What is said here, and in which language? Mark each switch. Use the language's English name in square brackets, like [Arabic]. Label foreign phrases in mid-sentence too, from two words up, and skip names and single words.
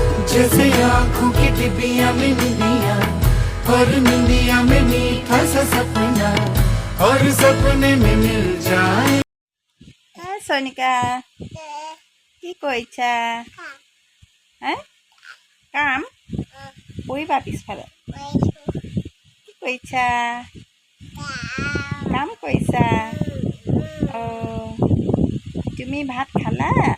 [Hindi] जैसे आंखों की टिबिया में निंदिया और निंदिया में मीठा सा सपना और सपने में मिल जाए। [Assamese] सोनिका কি কৰিছা কাম কৰিবা পিছফালে কি কৰিছা কাম কৰিছা তুমি ভাত খালা